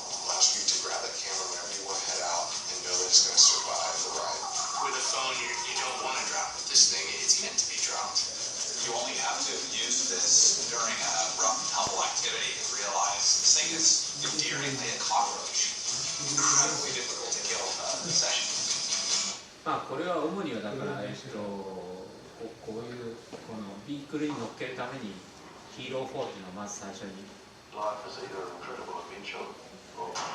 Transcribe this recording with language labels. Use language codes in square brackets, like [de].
[en] Allows you to grab that camera whenever you want to head out and know that it's going to survive the ride. With a phone, you don't want to drop it. This thing, it's meant to be dropped. You only have to use this during a rough and tumble activity to realize this thing is endearingly a cockroach. Incredibly difficult to kill in a session. [ja] まあこれは主にはだからこういうこのビークルに乗っけるためにヒーロー4っていうのをまず最初に [en] Life is either an incredible adventure or